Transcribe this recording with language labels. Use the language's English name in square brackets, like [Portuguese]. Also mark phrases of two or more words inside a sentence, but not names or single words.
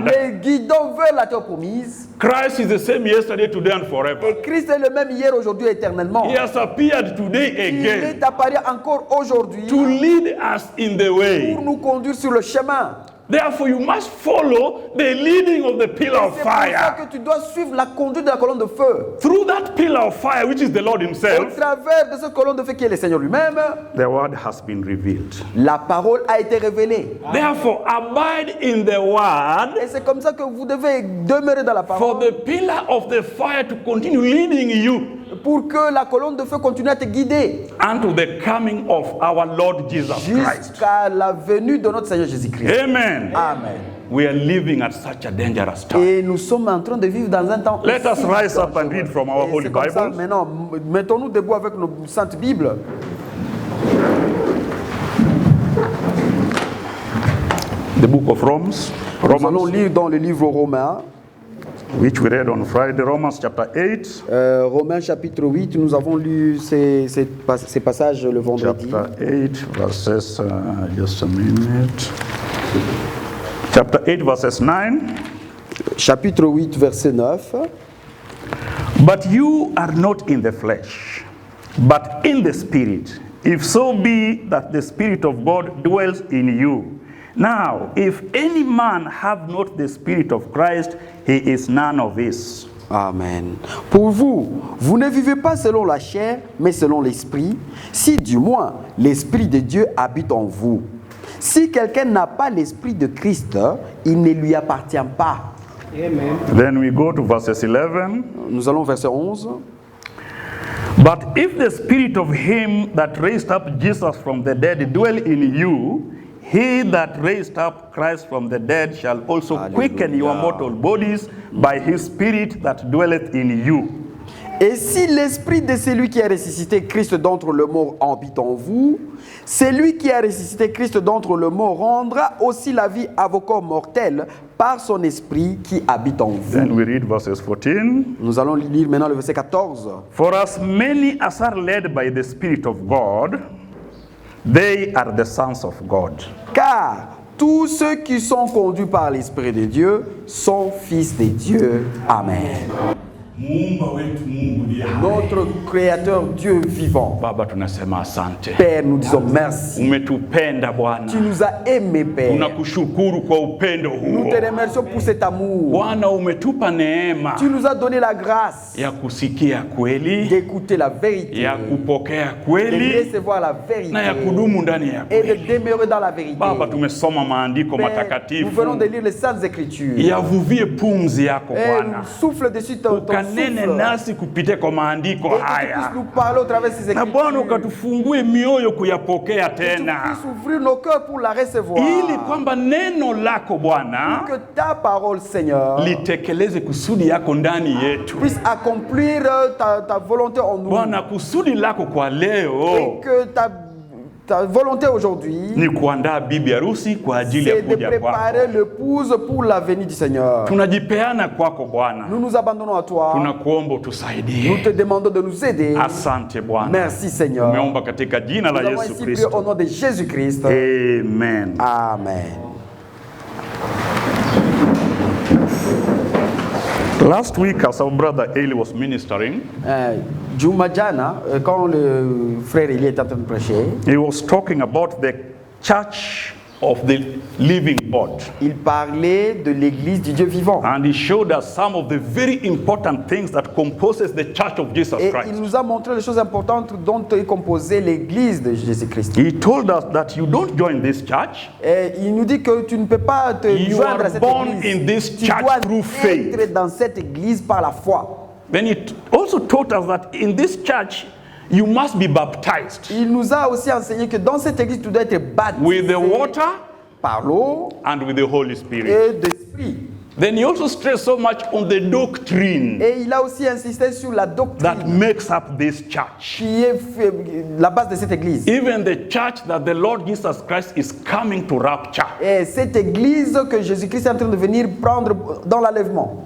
[French] les guidant vers la terre promise. [English] Christ is the same yesterday, today, and forever. [French] Et Christ est le même hier, aujourd'hui, éternellement. [English] He has appeared today [French] Il [English] again [French] est apparu encore aujourd'hui [English] to lead us in the way. [French] pour nous conduire sur le chemin. [English] Therefore, you must follow the leading of the pillar [French] Et [English] of [French] c'est pour ça [English] fire. [French] que tu dois suivre la conduite de la colonne de feu. [English] Through that pillar of fire, which is the Lord [French] Au [English] Himself, [French] travers de cette colonne de feu qui est le Seigneur lui-même, [English] the word has been revealed. [French] la parole a été révélée. [English] Therefore, abide in the word [French] Et c'est comme ça que vous devez demeurer dans la [English] for [French] parole [English] the pillar of the fire to continue leading you [French] pour que la colonne de feu continue à te guider [English] unto the coming of our Lord Jesus Christ. [French] jusqu'à la venue de notre Seigneur Jésus-Christ. [English] Amen. [French] Amen. [English] We are living at such a dangerous time. [French] Et nous sommes en train de vivre dans un temps. [English] Let us [French] aussi [English] rise up and [French] dangereux. [English] read from our [French] Et [English] Holy [French] c'est comme ça, [English] Bible. [French] maintenant, mettons-nous debout avec nos saintes Bibles. [English] The book of Romans, [French] Nous allons [English] Romans, [French] lire dans le livre Romains, [English] which we read on Friday, Romans chapter 8. [French] Romains chapitre 8. Nous avons lu ces passages le vendredi. [English] Chapter 8, verses, just a minute. Chapter 8, verses 9. [French] Chapitre 8, verset 9. [English] But you are not in the flesh, but in the Spirit, if so be that the Spirit of God dwells in you. Now, if any man have not the Spirit of Christ, he is none of his. Amen. [French] Pour vous, vous ne vivez pas selon la chair, mais selon l'esprit, si du moins l'esprit de Dieu habite en vous. Si quelqu'un n'a pas l'esprit de Christ, il ne lui appartient pas. Amen. [English] Then we go to verses 11. [French] Nous allons au verset 11. [English] But if the Spirit of him that raised up Jesus from the dead dwell in you, he that raised up Christ from the dead shall also quicken your mortal bodies by his Spirit that dwelleth in you. [French] Et si l'esprit de celui qui a ressuscité Christ d'entre les morts habite en vous, celui qui a ressuscité Christ d'entre les morts rendra aussi la vie à vos corps mortels par son esprit qui habite en vous. [English] Then we read verses 14. [French] Nous allons lire maintenant le verset 14. [English] For as many as are led by the Spirit of God, they are the sons of God. [French] Car tous ceux qui sont conduits par l'Esprit de Dieu sont fils de Dieu. Amen. [Swahili] Muumba wetu Mungu ndiye hai. [French] Notre Créateur, Dieu vivant. [Swahili] Baba tunasema asante. [French] Père, nous disons merci. [Swahili] Umetupenda Bwana. [French] Tu nous as aimés, Père. [Swahili] Tunakushukuru kwa upendo huo. [French] Nous te remercions pour cet amour. [Swahili] Bwana umetupa neema. [French] Tu nous as donné la grâce [Swahili] ya kusikia kweli, [French] d'écouter la vérité, [Swahili] ya kupokea [French] de [Swahili] kweli, [French] recevoir la vérité [Swahili] na ya kudumu ndani ya [French] et de [Swahili] kweli. [French] demeurer dans la vérité. [Swahili] Baba tumesoma maandiko [French] Père, nous [Swahili] matakatifu. [French] venons de lire les Saintes Écritures. [Swahili] Yavuvie pumzi yako [French] Et [Swahili] Bwana. [French] souffle dessus ton [Swahili] Ukanene [French] souffle. [Swahili] nasi kupitia kwa maandiko [French] Et que tu [Swahili] haya. [French] puisses nous parler au travers de ces [Swahili] Na Bwana [French] Écritures. [Swahili] ukatufungue mioyo kuyapokea [French] Que tu [Swahili] tena. [French] puisses ouvrir nos cœurs pour la recevoir. [Swahili] Ili kwamba neno lako Bwana [French] Que ta parole, Seigneur, [Swahili] litekeleze kusudi yako ndani yetu. [French] puisse accomplir ta volonté en nous. [Swahili] Bwana, kusudi lako kwa [French] Et [Swahili] leo [French] que ta volonté aujourd'hui, [Swahili] ni kuandaa bibi harusi kwa ajili ya [French] c'est de [Swahili] kuja kwako. [French] préparer l'épouse pour la venue du Seigneur. [Swahili] Tunajipeana kwako Bwana. [French] Nous nous abandonnons à toi. [Swahili] Tunakuomba [French] Nous [Swahili] utusaidie. [French] te demandons de nous aider. [Swahili] Asante Bwana. [French] Merci, Seigneur. [Swahili] Umeomba katika jina [French] Nous [Swahili] la [French] avons [Swahili] Yesu [French] ainsi prié [Swahili] Kristo. [French] au nom de Jésus-Christ. [Swahili] Amen. [French] Amen. [English] Last week, as our brother Eli was ministering, [Swahili] Juma Jana, [French] quand le frère Eli est en train de prêcher, [English] he was talking about the church of the living God. [French] il parlait de l'église du Dieu vivant. [English] And he showed us some of the very important things that composes the church of Jesus [French] Et il [English] Christ. [French] nous a montré les choses importantes dont est composée l'église de Jésus-Christ. [English] He told us that you don't join this church. [French] Et il nous dit que tu ne peux pas te [English] You [French] joindre à [English] are [French] cette [English] born [French] église. [English] in this [French] Tu [English] church [French] dois [English] through faith. [French] être dans cette église par la foi. [English] Then he also taught us that in this church, you must be baptized [French] Il nous a aussi enseigné que dans cette église, tu dois être baptisé [English] with the water [French] par l'eau [English] and with the Holy Spirit. [French] et d'esprit. [English] Then he also stressed so much on the doctrine [French] Et il a aussi insisté sur la doctrine [English] that makes up this church. [French] qui est la base de cette église. [English] Even the church that the Lord Jesus Christ is coming to rapture. [French] Et cette église que Jésus-Christ est en train de venir prendre dans l'enlèvement.